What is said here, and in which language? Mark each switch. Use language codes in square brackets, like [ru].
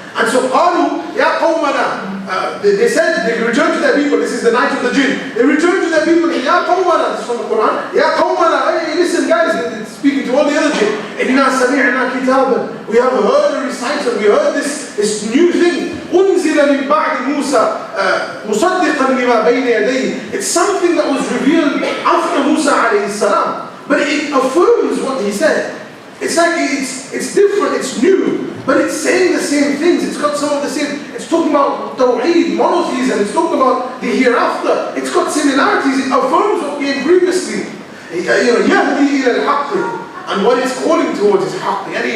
[en] And so [ar] قالوا يا قومنا, [en] they said, they returned to their people. This is the night of the jinn. They returned to their people. [ar] يا قومنا, [en] this is from the Quran. [ar] يا قومنا, [en] hey, listen guys, it's speaking to all the other jinn. [ar] إنا سمعنا كتابا, [en] we have heard a recital, we heard this new thing. [ar] أنزل من بعد موسى مصدقا لما بين يديه. [en] It's something that was revealed after Musa alayhi salam, but it affirms what he said. It's like it's different, it's new, but it's saying the same things. It's got some of the same. It's talking about tawheed, monotheism. It's talking about the hereafter. It's got similarities. It affirms what came previously. [ar] يهدي إلى الحق, [en] and what it's calling towards is haqq.